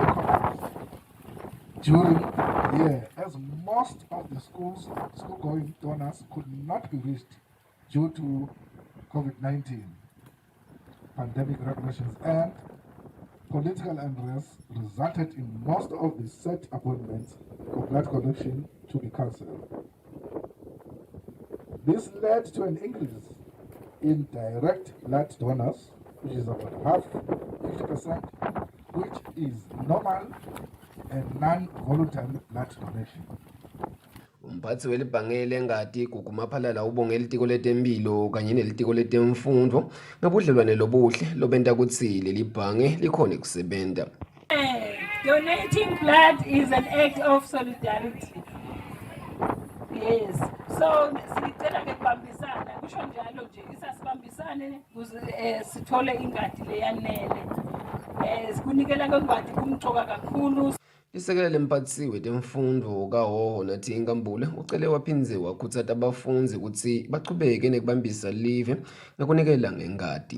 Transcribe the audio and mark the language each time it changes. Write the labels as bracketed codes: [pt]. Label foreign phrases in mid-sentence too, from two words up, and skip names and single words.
[en] collapsed during the year, as most of the school-going donors could not be reached due to COVID-19 pandemic regulations, and political unrest resulted in most of the set appointments for blood collection to be cancelled. This led to an increase in direct blood donors, which is about half, 50%, which is normal and non-voluntary blood donation. [ss] Umphathi welibhange lengadi Gugumaphalala ubongela itiko letempilo kanye nelitiko letemfundo ngabudlelwane lobuhle lobenta kutsi leli bhange likhona kusebenta. [en] Donating blood is an act of solidarity. Yes. [ss] So sicela ke kubambisana kusho njalo nje isasibambisane ukuze sithole ingadi leyanele. Sikunikela ngengadi kumcoka kakhulu. Isekela lemphathisi wetemfundo kaHoho nathi inkambule ucele waphindze wakhuthaza abafundi ukuthi bachubeke nekubambisa live ngekunikela ngengadi.